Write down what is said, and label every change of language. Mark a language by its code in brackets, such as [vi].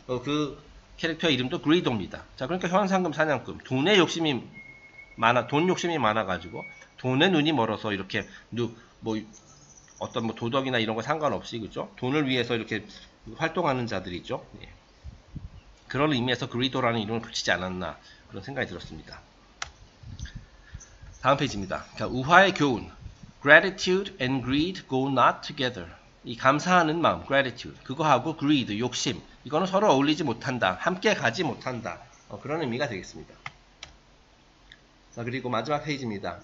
[ko] 그 캐릭터 이름도 그리도입니다. 자, 그러니까 현상금 사냥꾼, 돈 욕심이 많아가지고 돈에 눈이 멀어서 이렇게 뭐 어떤 뭐 도덕이나 이런 거 상관없이 그죠? 돈을 위해서 이렇게 활동하는 자들이죠. 예. 그런 의미에서 그리도라는 이름을 붙이지 않았나 그런 생각이 들었습니다. 다음 페이지입니다. 자, 우화의 교훈. [en] Gratitude and greed go not together. [ko] 이 감사하는 마음, gratitude. 그거하고 greed, 욕심. 이거는 서로 어울리지 못한다. 함께 가지 못한다. 그런 의미가 되겠습니다. 자, 그리고 마지막 페이지입니다.